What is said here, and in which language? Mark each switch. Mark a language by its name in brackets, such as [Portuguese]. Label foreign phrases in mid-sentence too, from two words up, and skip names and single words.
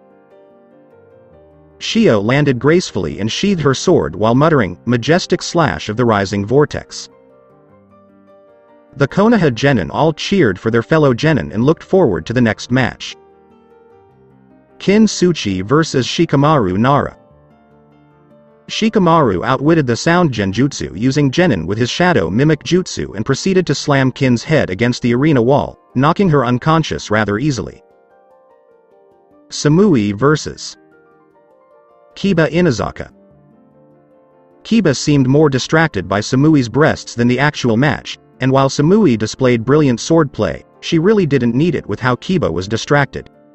[English] Shio landed gracefully and sheathed her sword while muttering, "Majestic slash of the rising vortex." The Konoha genin all cheered for their fellow genin and looked forward to the next match. Kin Tsuchi vs. Shikamaru Nara. Shikamaru outwitted the sound genjutsu using genin with his shadow mimic jutsu and proceeded to slam Kin's head against the arena wall, knocking her unconscious rather easily. Samui vs. Kiba Inazaka. Kiba seemed more distracted by Samui's breasts than the actual match, and while Samui displayed brilliant swordplay, she really didn't need it with how Kiba was distracted.